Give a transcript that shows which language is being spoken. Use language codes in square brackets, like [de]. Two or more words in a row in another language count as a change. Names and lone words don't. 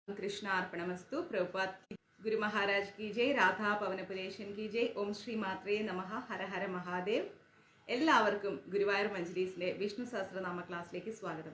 [sa] कृष्ण अर्पणमस्तु। [hi] प्रभुपाद गुरु महाराज की जय, राधा പവനപുരേശൻ की जय। [sa] ഓം ശ്രീ മാത്രേ നമഃ, ഹര ഹര മഹാദേവ്। [ml] എല്ലാവർക്കും ഗുരുവായൂർ മഞ്ജരീസിന്റെ വിഷ്ണു സഹസ്രനാമ ക്ലാസ്സിലേക്ക് സ്വാഗതം.